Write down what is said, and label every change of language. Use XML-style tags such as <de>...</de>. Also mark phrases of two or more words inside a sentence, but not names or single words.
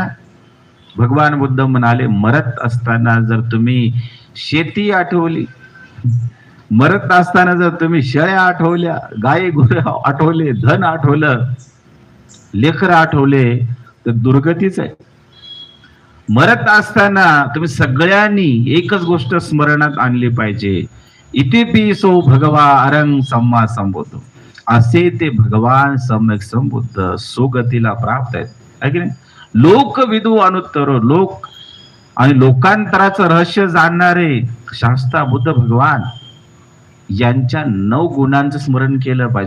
<mr>भगवान बुद्ध म्हणाले, मरत असताना जर तुम्ही शेती आठवली, मरत असताना जर तुम्ही शेळ्या आठवल्या, गाई गुरं आठवले, धन आठवलं, लेकर आठवले, तर दुर्गतीच आहे. मरत असताना तुम्ही सगळ्यांनी एकच गोष्ट स्मरणात आणली पाहिजे,</mr> <pi>इतिपिसो भगवा अरंग सम्मा संबुद्ध.</pi> <mr>असे ते भगवान सम्यक संबुद्ध सुगतीला प्राप्त आहेत, आहे की नाही.</mr> <pi>लोक विदू अनुत्तरो,</pi> <mr>लोक आणि लोकांतराचं रहस्य जाणणारे शास्ता बुद्ध भगवान यांच्या 9 गुणांचं स्मरण केलं पाहिजे.</mr>